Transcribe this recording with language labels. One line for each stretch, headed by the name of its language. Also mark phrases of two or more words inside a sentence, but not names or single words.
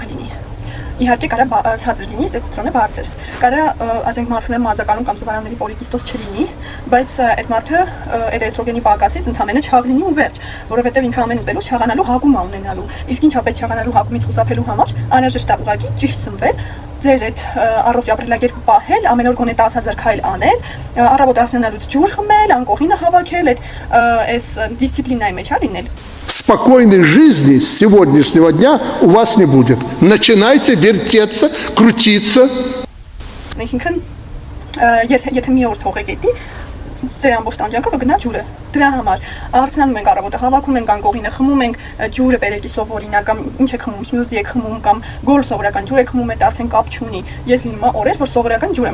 Armenian: լինի, իհարկե կարող ցածր լինի, տեստոստերոնը բարձր, կարող ասենք մարդուն է մազականում կամ ծավալների պոլիկիստոզ չլինի, բայց այդ մարդը այդ էստրոգենի պակասից ընդհանրապես չաղ լինի ու վերջ, որովհետև ինքը ամեն ուտելու չաղանալու հագում է ունենալու, իսկ ինչա պետք չաղանալու հագումից խուսափելու համար անհրաժեշտ է ուղղակի ճիշտ սնվել, ձեր այդ առողջ ապրելակերպը պահել, ամեն օր գոնե 10,000 քայլ անել, առավոտ արթնանալուց ջուր խմել, անկողինը հավաքել, այս դիսցիպլինայի մեջ լինել։
Russian: Спокойной жизни с сегодняшнего дня у вас не будет. Начинайте вертеться, крутиться.
Armenian: Այսինքն, եթե մի օր թողեք էդի, ձեր ամբողջ տանջանքը կգնա ջուրը։ Դրա համար արթնանում ենք առավոտը, հավաքում ենք անկողինը, խմում ենք ջուրը բերեկիսով օրինակ կամ ինչ եք խմում, սմյուզի եք խմում կամ գոլ սովորական ջուր եք խմում, այդ արդեն կապ չունի։ Ես լինում օրեր, որ սովորական ջուր